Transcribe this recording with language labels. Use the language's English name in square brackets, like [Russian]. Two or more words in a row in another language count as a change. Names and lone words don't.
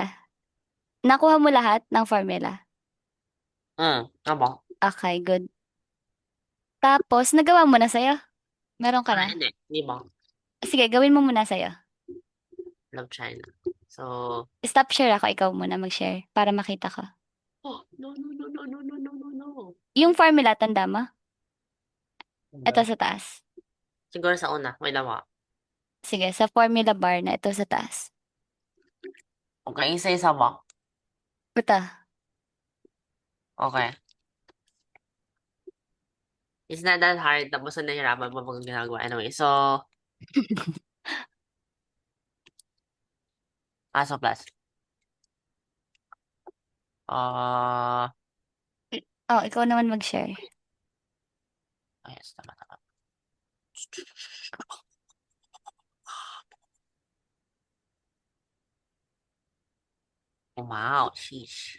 [Filipino] Nakuha mo lahat ng formula. Abo. [English] Okay, good. [Filipino] Tapos, nagawa mo na sa'yo. Meron ka na. Hindi. Hindi ba? Sige, gawin mo muna sa'yo. [English] Love China. So, Stop share [Filipino] ako. Ikaw muna mag-share para makita ko. [English] oh, no, no, no, no, no, no, no, no, no. [Filipino] Yung formula, tanda mo? Ito Ano? sa taas. Siguro sa una. Wait lang ako. Sige, sa [English] formula bar [Filipino] na ito sa taas. Okay, isa-isa ba? Ito. [English] Okay. It's not that hard. [Filipino] Tapos na nahirapan pa pag ginagawa. [English] Anyway, so, so plus. Ah, [Filipino] Oh, ikaw naman mag-share. yes, tama, tama. [English] Wow, sheesh.